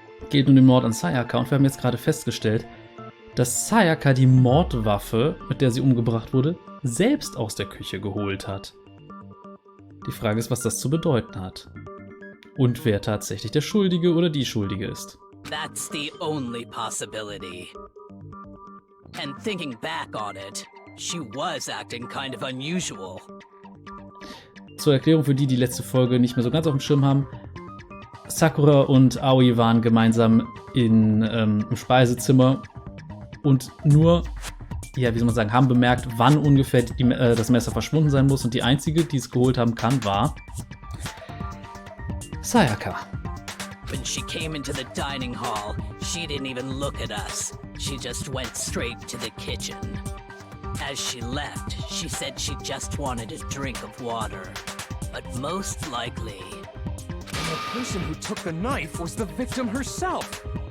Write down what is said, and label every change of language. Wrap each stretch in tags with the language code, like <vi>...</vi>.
<de>Geht um den Mord an Sayaka und wir haben jetzt gerade festgestellt, dass Sayaka die Mordwaffe, mit der sie umgebracht wurde, selbst aus der Küche geholt hat. Die Frage ist, was das zu bedeuten hat. Und wer tatsächlich der Schuldige oder die Schuldige ist.</de> <en>That's the only possibility. And thinking back on it, she was acting kind of unusual.</en> <de>Zur Erklärung für die letzte Folge nicht mehr so ganz auf dem Schirm haben. Sakura und Aoi waren gemeinsam im Speisezimmer und nur, ja, wie soll man sagen, haben bemerkt, wann ungefähr das Messer verschwunden sein muss. Und die einzige, die es geholt haben kann, war Sayaka.</de> <en>When she came into the dining hall, she didn't even look at us. She just went straight to the kitchen. As she left, she said she just wanted a drink of water. But most likely... And the person who took the knife was the victim herself.</en>